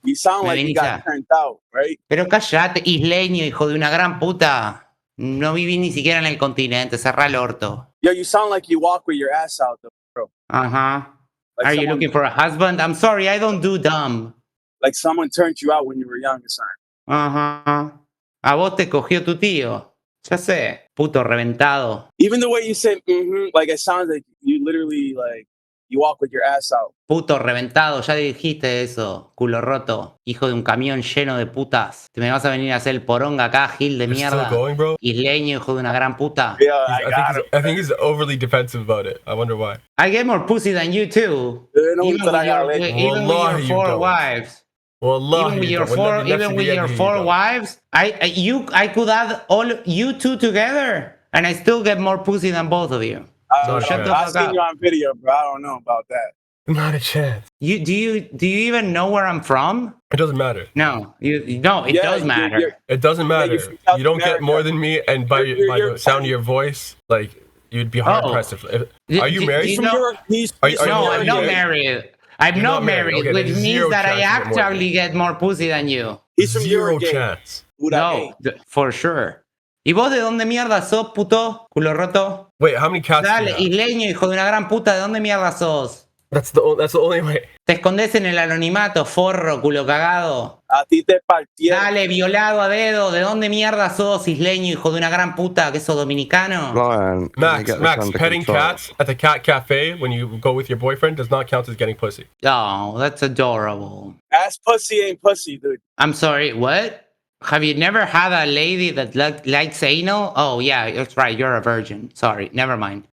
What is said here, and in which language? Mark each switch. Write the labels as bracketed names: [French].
[English] You sound like you got turned out, right? [Spanish] Pero callate, isleño, hijo de una gran puta. No viví ni siquiera en el continente, cerrá el orto. [English] Yo, you sound like you walk with your ass out, though, bro. Uh-huh. Are you looking for a husband? I'm sorry, I don't do dumb. Like someone turned you out when you were young, son. [Spanish] Uh-huh. A vos te cogió tu tío. Ya sé, puto reventado. [English] Even the way you say, it sounds like you literally, you walk with your ass out. [Spanish] Puto reventado, ya dijiste eso, culo roto, hijo de un camión lleno de putas. ¿Te me vas a venir a hacer el poronga acá, gil de mierda? Isleño, hijo de una gran puta. [English] Yeah, I think he's overly defensive about it. I wonder why. I get more pussy than you too. Even with your 4 wives. Even with your 4 wives, I could add all you 2 together, and I still get more pussy than both of you. So shut the fuck up. I've seen you on video, bro. I don't know about that. Not a chance. Do you even know where I'm from? It doesn't matter. No, it does matter. It doesn't matter. You don't get more than me, and by the sound of your voice, you'd be hard pressed. Are you married? No, I'm not married. I'm not married, okay, which means that I actually get more pussy than you. He's from Zero chance. No, for sure. [Spanish] ¿Y vos de dónde mierda sos, puto? Culo roto. [English] Wait, how many cats? [Spanish] Dale, isleño, hijo de una gran puta, ¿de dónde mierda sos? [English] That's the only way. [Spanish] Te escondes en el anonimato, forro, culo cagado. A ti te partieron. Dale, violado a dedo, ¿de dónde mierda sos, isleño, hijo de una gran puta, que sos dominicano? [English] Ryan, Max, petting cats at the cat cafe when you go with your boyfriend does not count as getting pussy. Oh, that's adorable. Ass pussy ain't pussy, dude. I'm sorry, what? Have you never had a lady that likes anal? Oh, yeah, that's right. You're a virgin. Sorry, never mind.